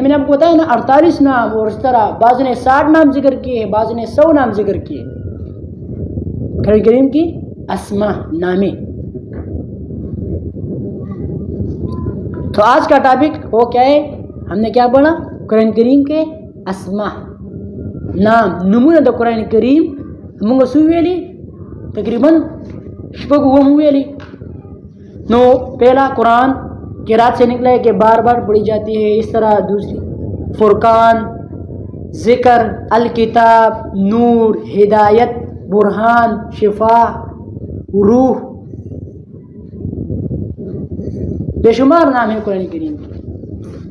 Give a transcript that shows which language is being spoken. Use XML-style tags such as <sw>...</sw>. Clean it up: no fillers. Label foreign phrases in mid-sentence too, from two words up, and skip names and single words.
<ur>میں نے آپ کو بتایا نا 48 نام، اور اس طرح بعض نے 60 نام ذکر کیے ہیں، بعض نے 100 نام ذکر کیے. قرآن کریم کی اسماء نامے. تو آج کا ٹاپک وہ کیا ہے؟ ہم نے کیا پڑھا؟ قرآن کریم کے اسماء نام</ur> <ps>نمونه د قرآن کریم موږ سو ویلي تقریبا شپږ اووه ویلي.</ps> <ur>نو پہلا قرآن قرات سے نکلا ہے کہ بار بار پڑھی جاتی ہے. اس طرح دوسری فرقان، ذکر، الکتاب، نور، ہدایت، برہان، شفا، روح، بے شمار نام ہے قرآن کریم کے.</ur>